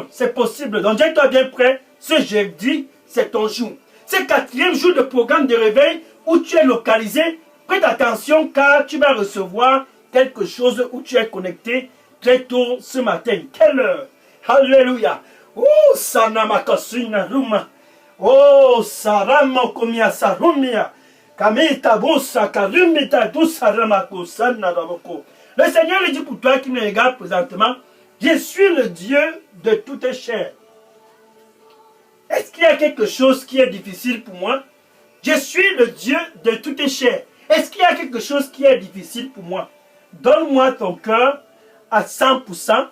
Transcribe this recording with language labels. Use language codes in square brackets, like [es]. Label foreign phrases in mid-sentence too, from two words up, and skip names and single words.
[fr] C'est possible. Donc tiens-toi bien prêt. Ce jeudi, c'est ton jour. C'est le 4e jour de programme de réveil où tu es localisé. Prête attention car tu vas recevoir quelque chose où tu es connecté très tôt ce matin. Quelle heure? Alléluia. Oh, Sanamakasuna Ruma. Oh, Sarama Komia Sarumia. Kamita Bosa Karumita Dusaramako Sanadaboko. Le Seigneur lui dit pour toi qui me regarde présentement, je suis le Dieu de toute chair. Est-ce qu'il y a quelque chose qui est difficile pour moi? Je suis le Dieu de toute chair. Est-ce qu'il y a quelque chose qui est difficile pour moi? Donne-moi ton cœur à 100%.